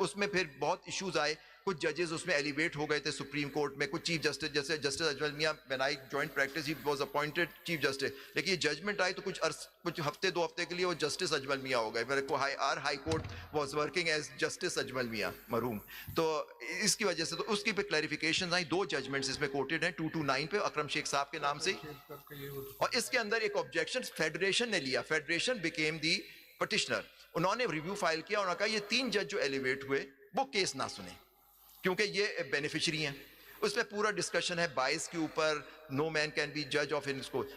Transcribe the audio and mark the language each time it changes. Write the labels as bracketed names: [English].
[Urdu] تو اس میں پھر بہت ایشوز آئے, کچھ ججز اس میں ایلیویٹ ہو گئے تھے سپریم کورٹ میں, کچھ چیف جسٹس جیسے جسٹس اجمل میاں [English] when I joined practice he was appointed [Urdu] chief justice, لیکن یہ ججمنٹ آئی تو کچھ ہفتے 2 ہفتے کے لیے وہ جسٹس اجمل میاں ہو گئے. [English] high court was working as [Urdu] justice Ajmal میاں مرحوم. تو اس کی وجہ سے تو اس کی پہ کلیریفیکیشن آئی. 2 ججمنٹس اس میں کوٹیڈ ہیں 229 پہ اکرم شیخ صاحب کے نام سے, اور اس کے اندر ایک آبجیکشن فیڈریشن نے لیا. [English] Federation became the petitioner. [Urdu] انہوں نے ریویو فائل کیا, انہوں نے کہا یہ 3 جج جو ایلیویٹ ہوئے وہ کیس نہ سنیں کیونکہ یہ بینیفیشری ہیں. اس میں پورا ڈسکشن ہے بائس کے اوپر, [English] Know main can be جج of ان کو.